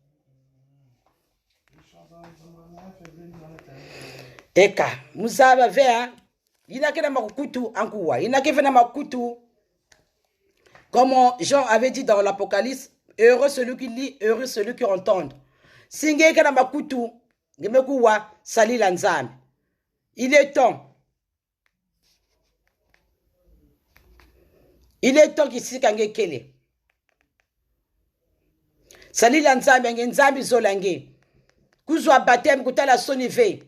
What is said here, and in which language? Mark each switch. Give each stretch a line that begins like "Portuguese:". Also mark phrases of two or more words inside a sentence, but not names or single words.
Kituba (Democratic Republic of Congo): Eka, muzaba vea, inake na makutu ankuwa, inake vena makutu.
French: Comme Jean avait dit dans l'Apocalypse, heureux celui qui lit, heureux celui qui entend.
Kituba (Democratic Republic of Congo): Singeke na makutu, Ngemekuwa salila nzambe.
French: Il est temps. Il est temps
Kituba (Democratic Republic of Congo): kisika ngekele. Salila nzambe nge nzambe zolange. Kuzwa baptême kutala sonive.